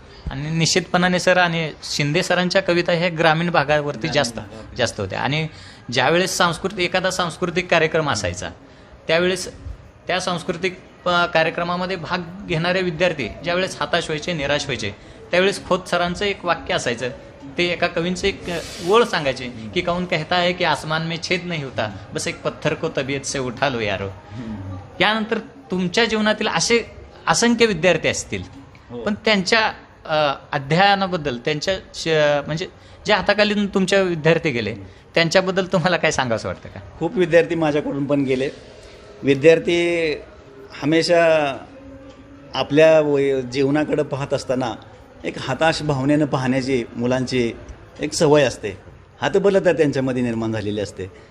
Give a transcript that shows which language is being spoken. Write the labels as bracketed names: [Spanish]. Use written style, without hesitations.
[Marathi] आणि निश्चितपणाने सर, आणि शिंदे सरांच्या कविता हे ग्रामीण भागावरती जास्त होत्या. आणि ज्यावेळेस एखादा सांस्कृतिक कार्यक्रम असायचा त्यावेळेस त्या सांस्कृतिक कार्यक्रमामध्ये भाग घेणारे विद्यार्थी ज्यावेळेस हताश व्हायचे, निराश व्हायचे, त्यावेळेस खोत सरांचं एक वाक्य असायचं. ते एका कवींचं एक ओळ सांगायचे की [Hindi] कौन कहता है की आसमान में छेद नहीं होता, बस एक पत्थर को तबीयत से उठा लो यारो. [Marathi] यानंतर तुमच्या जीवनातील असे असंख्य विद्यार्थी असतील, पण त्यांच्या अध्ययनाबद्दल, त्यांच्या म्हणजे ज्या हाताखाली तुमच्या विद्यार्थी गेले त्यांच्याबद्दल तुम्हाला काय सांगावंसं वाटतं का? खूप विद्यार्थी माझ्याकडून पण गेले. विद्यार्थी हमेशा आपल्या जीवनाकडे पाहत असताना एक हताश भावनेनं पाहण्याची मुलांची एक सवय असते, हतबलता त्यांच्यामध्ये निर्माण झालेली असते.